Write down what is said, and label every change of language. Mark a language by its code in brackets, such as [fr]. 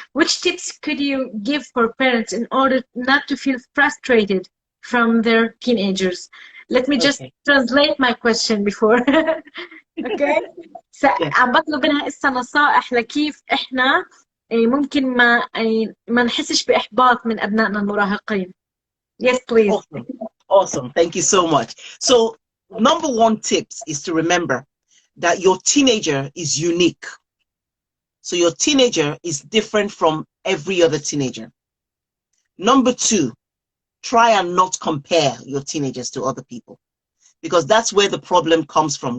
[en] Which tips could you give for parents in order not to feel frustrated from their teenagers? Let me just translate my question before. Okay. [ar] عم بطلب منها إسا نصائح لكيف إحنا ممكن ما نحسش بإحباط من أبنائنا المراهقين. [en] Yes, please. Awesome. Thank you so much. So, number one tips is to remember that your teenager is unique. So your teenager is different from every other teenager. Number two, try and not compare your teenagers to other people, because that's where the problem comes from.